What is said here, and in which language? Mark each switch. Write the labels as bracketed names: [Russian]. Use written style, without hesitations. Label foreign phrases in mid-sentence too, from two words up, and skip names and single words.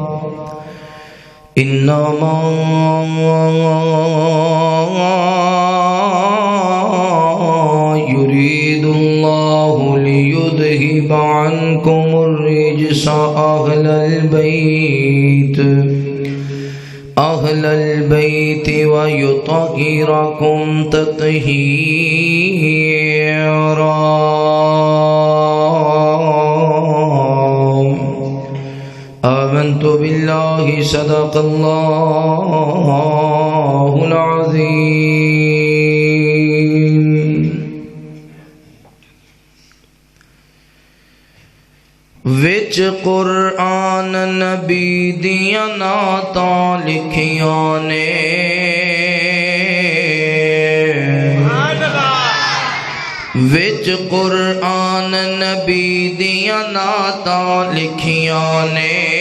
[Arabic] إنما يريد الله ليذهب عنكم الرجس أهل البيت ويطهركم تطهيرا. آمنت بالله صدق الله العظيم. [Punjabi] وچ قرآن نبی دیاں نعتاں لکھیاں نے وچ قرآن نبی دیاں نعتاں لکھیاں نے